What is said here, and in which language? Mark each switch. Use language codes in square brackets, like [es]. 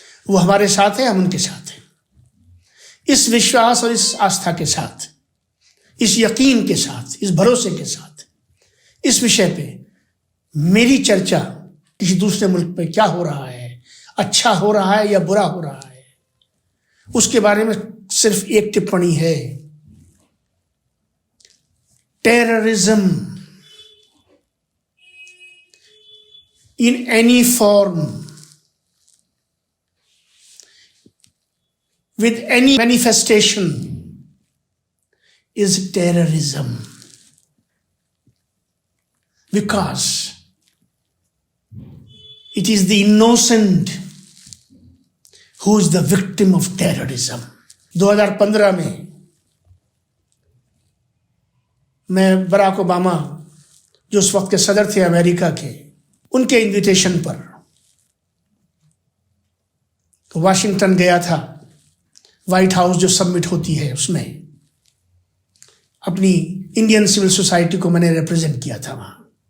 [hi] वो हमारे साथ है, हम उनके साथ हैं। इस विश्वास और इस आस्था के साथ, इस यकीन के साथ, इस भरोसे के साथ, इस विषय पे मेरी चर्चा किसी दूसरे मुल्क पे क्या हो रहा है, अच्छा हो रहा है या बुरा हो रहा है, उसके बारे में सिर्फ एक टिप्पणी है। [en] Terrorism in any form, with any manifestation, is terrorism, because it is the innocent who is the victim of terrorism. [hi] 2015 में मैं बराक ओबामा, जो उस वक्त के सदर थे अमेरिका के, उनके इन्विटेशन पर वाशिंगटन गया था। व्हाइट हाउस जो सबमिट होती है उसमें अपनी इंडियन सिविल सोसाइटी को मैंने रिप्रेजेंट किया था वहां।